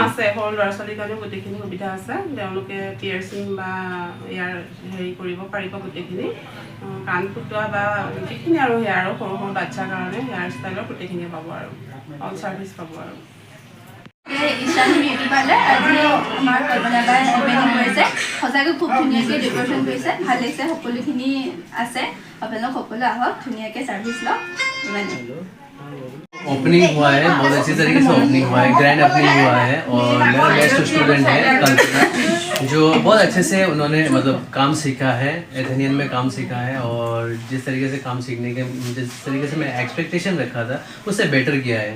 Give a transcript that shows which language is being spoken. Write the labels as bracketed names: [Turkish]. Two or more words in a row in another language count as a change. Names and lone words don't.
[Assamese] আছে, সৰু ল'ৰা ছোৱালীৰ কাৰণেও গোটেইখিনি সুবিধা আছে। তেওঁলোকে পিয়াৰ্চিং বা ইয়াৰ হেৰি কৰিব পাৰিব, গোটেইখিনি কাণ ফুটোৱা বা যিখিনি আৰু হেয়াৰৰ সৰু সৰু বাচ্ছাৰ কাৰণে হেয়াৰ ষ্টাইলৰ গোটেইখিনিয়ে পাব, আৰু [English] all service [Assamese] পাব। আৰু ঈশানী বিউটি পাৰ্লাৰ আজি আমাৰ কল্পনা বাই অপেনিং কৰিছে। সঁচাকৈ খুব ধুনীয়াকৈ ডেক'ৰেশ্যন কৰিছে, ভাল লাগিছে। সকলোখিনি আছে, আপোনালোক সকলো আহক, ধুনীয়াকৈ ছাৰ্ভিচ লওক। ইমানেই। [Hindi] ओपनिंग हुआ है, बहुत अच्छी तरीके से ओपनिंग हुआ है, [English] grand opening [Hindi] हुआ है। और मेरा [English] best student [Hindi] है कल्पना, जो बहुत अच्छे से उन्होंने मतलब काम सीखा है, एथेनियन में काम सीखा है। और जिस तरीके से काम सीखने के जिस तरीके से मैं एक्सपेक्टेशन रखा था उससे बेटर किया है।